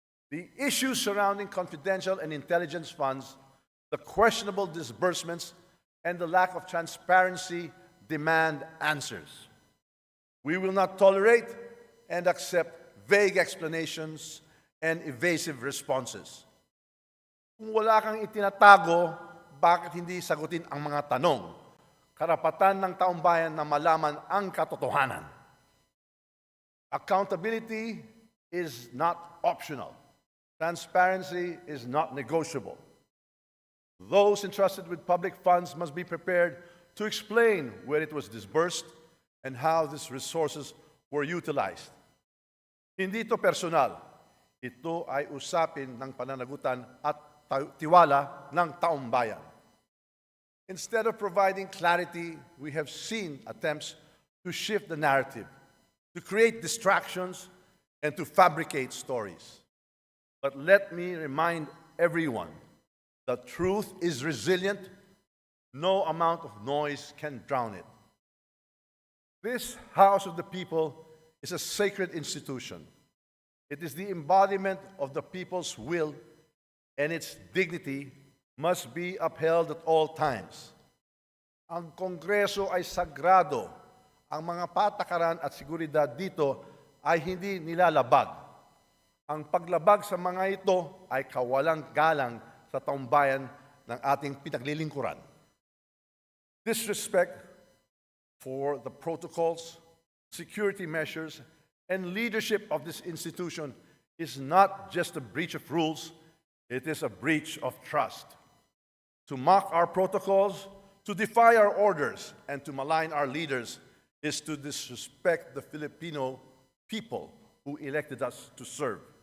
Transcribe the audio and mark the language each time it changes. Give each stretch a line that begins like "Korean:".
English: The issues surrounding confidential and intelligence funds, the questionable disbursements, and the lack of transparency demand answers. We will not tolerate and accept vague explanations and evasive responses.
Filipino: Kung wala kang itinatago, bakit hindi sagutin ang mga tanong? Karapatan ng taong bayan na malaman ang katotohanan.
English: Accountability is not optional. Transparency is not negotiable. Those entrusted with public funds must be prepared to explain where it was disbursed and how these resources were utilized.
Filipino: Hindi ito personal. Ito ay usapin ng pananagutan at tiwala ng taong bayan.
English: Instead of providing clarity, we have seen attempts to shift the narrative, to create distractions, and to fabricate stories. But let me remind everyone that truth is resilient. No amount of noise can drown it. This House of the People is a sacred institution. It is the embodiment of the people's will, and its dignity must be upheld at all times.
Filipino: Ang Kongreso ay sagrado. Ang mga patakaran at seguridad dito ay hindi nilalabag. Ang paglabag sa mga ito ay kawalang galang sa taong bayan ng ating pinaglilingkuran.
English: Disrespect for the protocols, security measures, and leadership of this institution is not just a breach of rules, it is a breach of trust. To mock our protocols, to defy our orders, and to malign our leaders is to disrespect the Filipino people who elected us to serve.